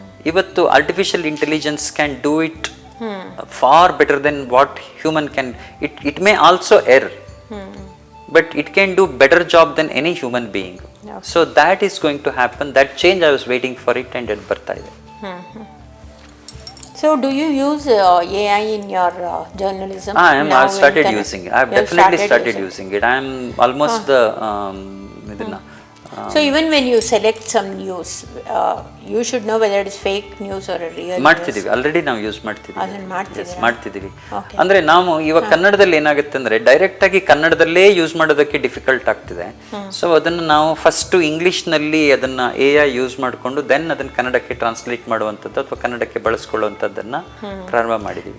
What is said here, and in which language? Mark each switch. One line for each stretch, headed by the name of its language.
English: ಇವತ್ತು artificial intelligence can do it far better than what human can. It may also err, but it can do better job than any human being. So that is going to happen. That change I was waiting for it, and it
Kannada: ಬರ್ತಾ ಇದೆ.
English: So do you use AI in your journalism? I've started using it. I've definitely started using it. I am almost the ಇದನ್ನ So even when you select some news, you should know whether it is fake news or a real
Kannada: ಮಾಡ್ತಿದ್ದೀವಿ already ನಾವು use ಮಾಡ್ತಿದ್ದೀವಿ ಅದನ್ನ ಮಾಡ್ತಿದ್ದೀರಾ? ಮಾಡ್ತಿದ್ದೀವಿ ಅಂದ್ರೆ ನಾವು ಇವಾಗ ಕನ್ನಡದಲ್ಲಿ ಏನಾಗುತ್ತೆ ಅಂದ್ರೆ ಡೈರೆಕ್ಟ್ ಆಗಿ ಕನ್ನಡದಲ್ಲೇ ಯೂಸ್ ಮಾಡೋದಕ್ಕೆ ಡಿಫಿಕಲ್ಟ್ ಆಗ್ತಿದೆ. ಸೊ ಅದನ್ನ ನಾವು ಫಸ್ಟ್ ಇಂಗ್ಲಿಷ್ ನಲ್ಲಿ ಅದನ್ನ AI ಯೂಸ್ ಮಾಡಿಕೊಂಡು ದೆನ್ ಅದನ್ನ ಕನ್ನಡಕ್ಕೆ ಟ್ರಾನ್ಸ್ಲೇಟ್ ಮಾಡುವಂಥದ್ದು ಅಥವಾ ಕನ್ನಡಕ್ಕೆ ಬಳಸ್ಕೊಳ್ಳುವಂಥದ್ದನ್ನ ಪ್ರಾರಂಭ ಮಾಡಿದ್ವಿ.